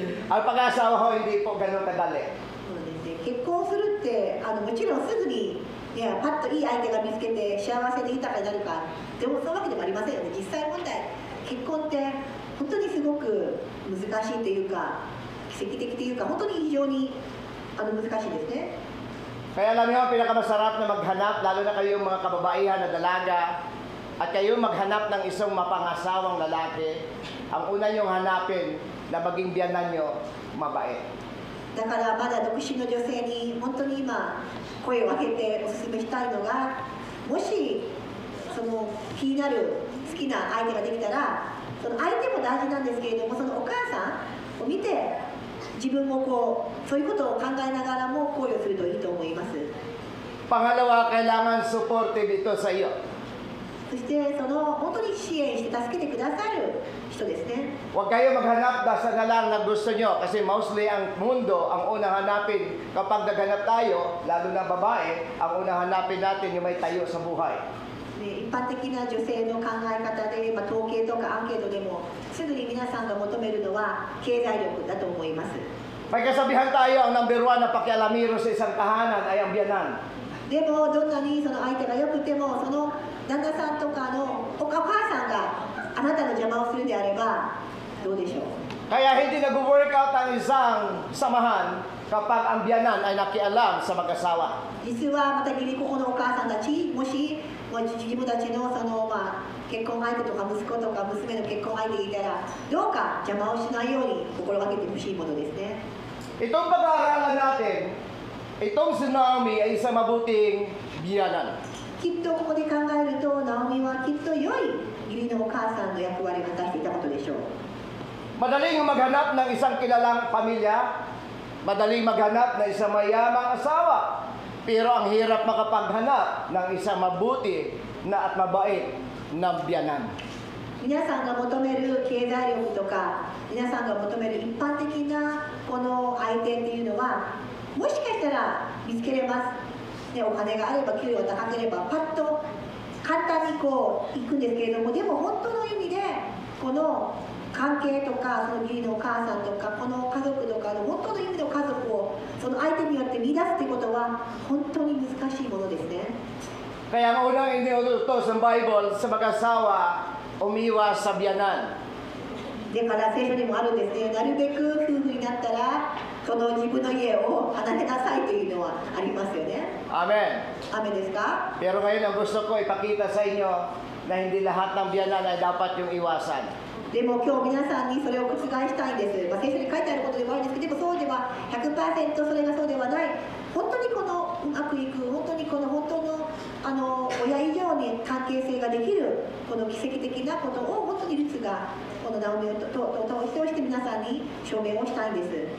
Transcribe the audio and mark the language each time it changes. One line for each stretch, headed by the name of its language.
Filipino: Ang pag-asawa ho, hindi po ganun kadali.
Japanese: そうですね、結婚するってもちろんすぐにいやパッといい相手が見つけて幸せで豊かになるかでもそういうわけでもありませんよね。実際問題結婚って本当にすごく難しいというか奇跡的というか本当に非常に難しいですね。
Filipino: Kaya alam niyo, ang pinakamasarap na maghanap, lalo na kayong mga kababaihan na dalaga, at kayo maghanap ng isang mapangasawang lalaki, ang una niyong hanapin na maging biyanan niyo, mabait.
Japanese: だからまだ独身の女性に本当に今声を上げてお勧めしたいのが、もしその気になる好きな相手ができたら、その相手も大事なんですけれども、そのお母さんを見て自分もこうそういうことを考えながらも考慮するといいと思います。
Filipino: Pangalawa, kailangan supportive ito sa iyo.
Japanese: そしてその本当に支援して助けてくださる人ですね。
Filipino: Huwag kayo maghanap basta na lang na gusto nyo, kasi mostly ang mundo, ang unang hanapin kapag naghanap tayo, lalo na babae, ang unang hanapin natin yung may tayo sa buhay.
Japanese: 一般的な女性の考え方で、統計とかアンケートでもすぐに皆さんが求めるのは経済力だと思います。
Filipino: May kasabihan tayo, ang
English: number one
Filipino: na pakialamiro sa isang tahanan ay ang biyanan.
Japanese: でもどんなにその相手が良くても、その旦那さんとかのお母さんがあなたの邪魔をするであればどうでしょう。
Filipino: Kaya hindi nag-work out ang isang samahan kapag ang biyanan ay nakialam sa mag-asawa.
Japanese: 実はまた義理ここのお母さんたち、もし自分たちの結婚相手とか息子とか娘の結婚相手がいたら、どうか邪魔をしないように心がけてほしいものですね。
Filipino: Itong pag-aaralan natin, itong si Naomi ay isang mabuting biyanan.
Japanese: きっとここで考えると、ナオミはきっと良い義理のお母さんの役割を果たしていたことでしょう。
Filipino: Madaling maghanap ng isang kilalang pamilya, madaling maghanap ng isang mayamang asawa, pero ang hirap makapaghanap ng isang mabuti na at mabait na biyanan.
Japanese: 皆さんが求める経済力とか、皆さんが求める一般的なこの相手っていうのは、もしかしたら見つけれます、ね、お金があれば給料が高ければパッと簡単にこう行くんですけれども、でも本当の意味でこの関係とか、その義理のお母さんとかこの家族とかの本当の意味の家族をその相手によって見出すってことは本当に難しいものですね。
Filipino: Kaya ang unang iniutos ng Bible sa mag-asawa, umiwas sa biyanan.
Japanese: だから聖書にもあるんですね。なるべく夫婦になったらその自分の家を離れなさいというのはありますよね。
Filipino: Amen.
Japanese: 雨ですか？
Filipino: Pero ngayon ang gusto ko ipakita sa inyo na hindi lahat ng biyanan ay dapat yung iwasan.
Japanese: でも今日皆さんにそれを覆したいんです。聖書に書いてあることでもあるんですけど、でもそうでは 100% それがそうではない。本当にこのうまくいく、本当にこの本当の親以上に関係性ができるこの奇跡的なことを本当にルツがこのナオミを通して皆さんに証明をしたいんです。